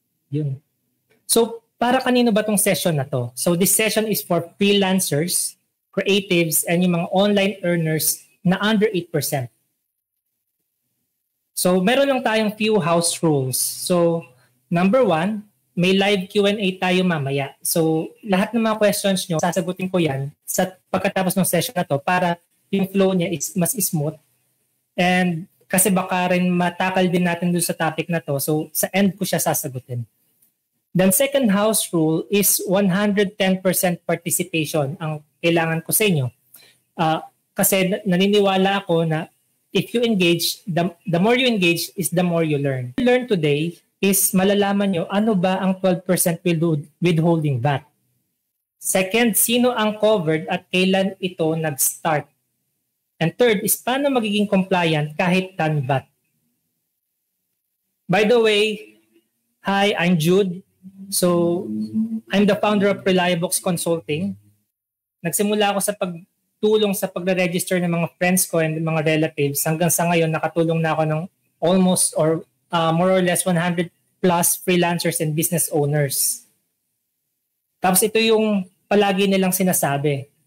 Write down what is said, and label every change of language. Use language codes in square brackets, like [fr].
[tl] Yun. So, para kanino ba tong session na to? [en] So, this session is for freelancers, creatives, and [tl] yung mga [en] online earners na under 8%. [tl] So, meron lang tayong few house rules. So, number 1, may live Q&A tayo mamaya. So, lahat ng mga questions nyo, sasagutin ko yan sa pagkatapos ng session na to para yung flow niya is mas smooth. And kasi baka rin matakal din natin dun sa topic na to. So, sa end ko siya sasagutin. [en] Then second house rule is 110% participation [tl] ang kailangan ko sa inyo. Kasi naniniwala ako na [en] if you engage, the more you engage is the more you learn. What you learn today is [tl] malalaman nyo ano ba ang [en] 12% withholding VAT. [tl] Second, sino ang covered at kailan ito nag-start. [en] And third is [tl] paano magiging compliant kahit non-VAT. [en] By the way, hi, I'm Jude. So, I'm the founder of Reliabox Consulting. [tl] Nagsimula ako sa pagtulong sa pagre-register ng mga friends ko and mga relatives. Hanggang sa ngayon, nakatulong na ako ng [en] almost or more or less 100 plus freelancers and business owners. [tl] Tapos ito yung palagi nilang sinasabi.